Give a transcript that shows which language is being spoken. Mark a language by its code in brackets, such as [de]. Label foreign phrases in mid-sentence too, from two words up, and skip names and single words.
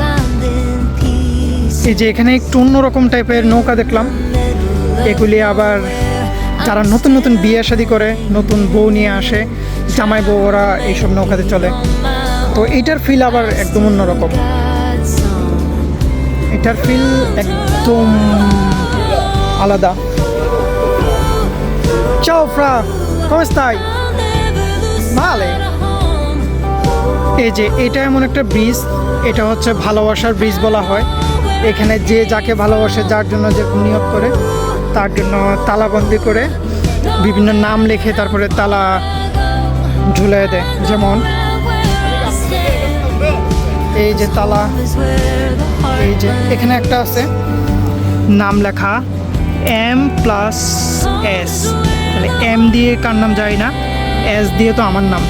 [bn] এই যে এখানে একটু অন্যরকম টাইপের নৌকা দেখলাম, এগুলি আবার যারা নতুন নতুন বিয়ে শাদী করে, নতুন বউ নিয়ে আসে, জামাই বউ, ওরা এইসব নৌকাতে চলে। তো এইটার ফিল আবার একদম অন্যরকম, এটার ফিল একদম আলাদা। [it] Ciao fra, come stai? Vale. [bn] এই যে এটা এমন একটা ব্রিজ, এটা হচ্ছে ভালোবাসার ব্রিজ বলা হয়। এখানে যে যাকে ভালোবাসে, যার জন্য যে নিয়োগ করে, তার জন্য তালাবন্দি করে বিভিন্ন নাম লিখে তারপরে তালা ঝুলিয়ে দেয়। যেমন এই যে তালা, এই যে এখানে একটা আছে নাম লেখা M+S, তাহলে M দিয়ে কার নাম যায় না, S দিয়ে তো আমার নাম।